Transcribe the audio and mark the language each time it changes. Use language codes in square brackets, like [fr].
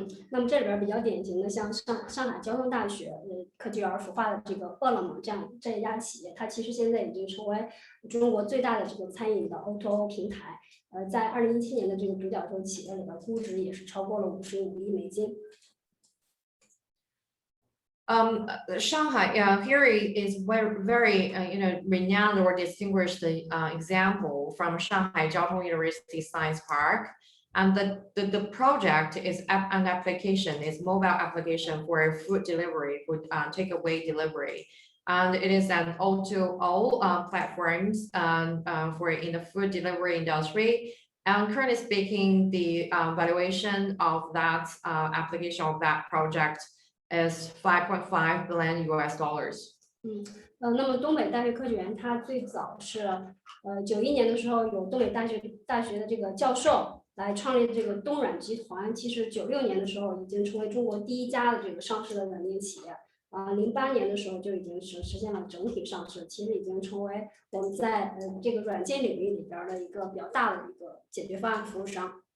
[zh] 那么这里边比较典型的，像上海交通大学科技园孵化的这个饿了么这一家企业，它其实现在已经成为中国最大的这个餐饮的 O2O 平台。在2017年的这个独角兽企业里边，估值也是超过了55亿美金。 [en] Shanghai, here is very renowned or distinguished example from Shanghai Jiaotong University Science Park. And the project is an application, is mobile application for food delivery, food takeaway delivery. And it is an O2O platforms for in the food delivery industry. And currently speaking, the valuation of that application of that project is $5.5 billion US. [zh] 那么东北大学科技园它最早是91年的时候有东北大学的这个教授来创立这个东软集团，其实96年的时候已经成为中国第一家的这个上市的软件企业。 08年的时候就已经实现了整体上市，其实已经成为我们在这个软件领域里边的一个比较大的一个解决方案服务商。